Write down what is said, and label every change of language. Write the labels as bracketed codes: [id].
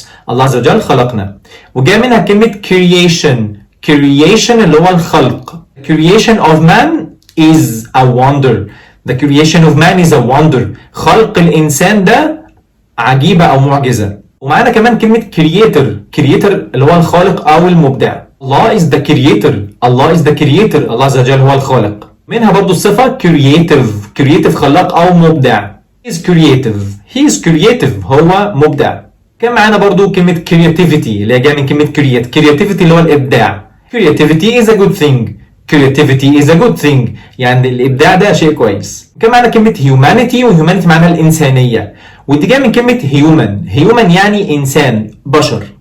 [ar] الله عز وجل خلقنا. وجاء منها كلمة creation اللي هو الخلق. [en] creation of man is a wonder. The creation of man is a wonder. [ar] خلق الإنسان ده عجيبة أو معجزة. ومعانا كمان كلمة creator اللي هو الخالق أو المبدع. [en] Allah is the creator. [ar] الله عز وجل هو الخالق. منها برضو الصفة creative خلاق أو مبدع. [en] He is creative [ar] هو مبدع. كان معانا برضو كلمة creativity اللي جاية من كلمة creativity اللي هو الإبداع. [en] creativity is a good thing [ar] يعني الإبداع ده شيء كويس. كان معانا كلمة humanity، وhumanity معناها الإنسانية، ودي جاية من كلمة human يعني إنسان بشر.